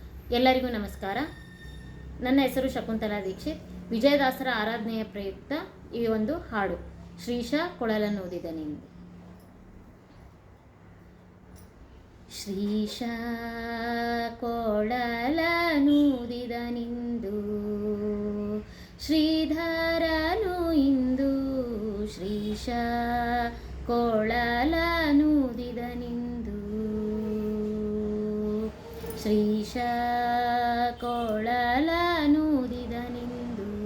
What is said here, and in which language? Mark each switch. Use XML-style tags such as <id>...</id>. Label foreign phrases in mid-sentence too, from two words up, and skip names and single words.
<kn>ಎಲ್ಲರಿಗೂ ನಮಸ್ಕಾರ. ನನ್ನ ಹೆಸರು ಶಕುಂತಲಾ ದೀಕ್ಷಿತ್. ವಿಜಯದಾಸರ ಆರಾಧನೆಯ ಪ್ರಯುಕ್ತ ಈ ಒಂದು ಹಾಡು ಶ್ರೀಶ ಕೊಳಲನ್ನೂದಿದನಿಂದು. ಶ್ರೀಶ ಕೊಳಲನ್ನೂದಿದನಿಂದು ಶ್ರೀಧರನು ಇಂದು. ಶ್ರೀಶ ಕೊಳಲನ್ನೂದಿದನಿಂದು ಶ್ರೀಶ ಕೊಳಲನ್ನೂದಿದನಿಂದು.</kn>